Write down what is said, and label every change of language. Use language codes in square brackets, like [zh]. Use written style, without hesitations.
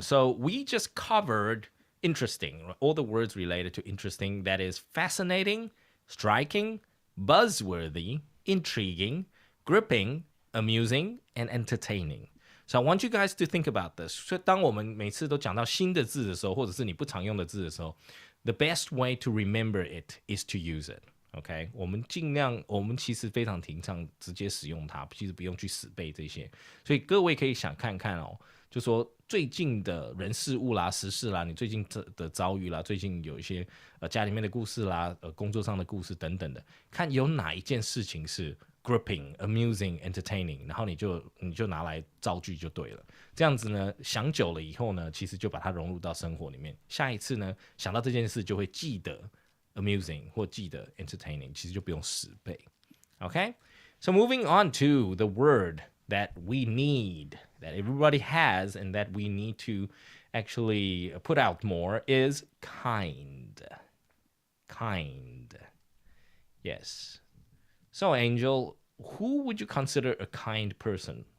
[en] So we just covered interesting, all the words related to interesting. That is fascinating, striking, buzzworthy, intriguing, gripping, amusing, and entertaining. So I want you guys to think about this. [zh] 所以当我们每次都讲到新的字的时候，或者是你不常用的字的时候， [en] the best way to remember it is to use it. [zh] OK， 我们尽量，我们其实非常提倡直接使用它，其实不用去死背这些。所以各位可以想看看哦，就说最近的人事物啦、时事啦，你最近的遭遇啦，最近有一些家里面的故事啦、工作上的故事等等的，看有哪一件事情是 gripping、amusing、entertaining， 然后你就拿来造句就对了。这样子呢，想久了以后呢，其实就把它融入到生活里面。下一次呢，想到这件事就会记得 amusing 或记得 entertaining， 其实就不用死背。 [en] Okay? So moving on to the word that we need, that everybody has, and that we need to actually put out more is kind. Kind. Yes. So, Angel, who would you consider a kind person?